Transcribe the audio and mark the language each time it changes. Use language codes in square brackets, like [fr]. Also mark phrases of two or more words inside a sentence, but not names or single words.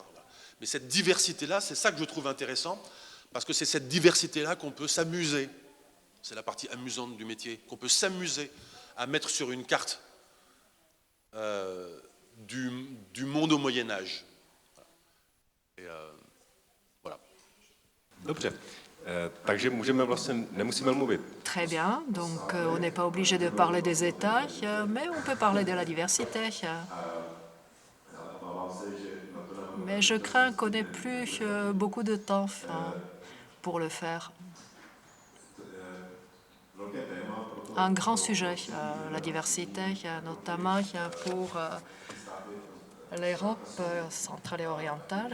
[fr] Mais cette diversité-là, c'est ça que je trouve intéressant, parce que c'est cette diversité-là qu'on peut s'amuser, c'est la partie amusante du métier, qu'on peut s'amuser à mettre sur une carte du monde au Moyen-Âge. Et, voilà. [cs] Dobře, takže nemusíme mluvit. [fr] Très bien, donc on n'est pas obligé de parler des États, mais on peut parler de la diversité. Mais je crains qu'on n'ait plus beaucoup de temps pour le faire. Un grand sujet, la diversité, notamment pour l'Europe centrale et orientale.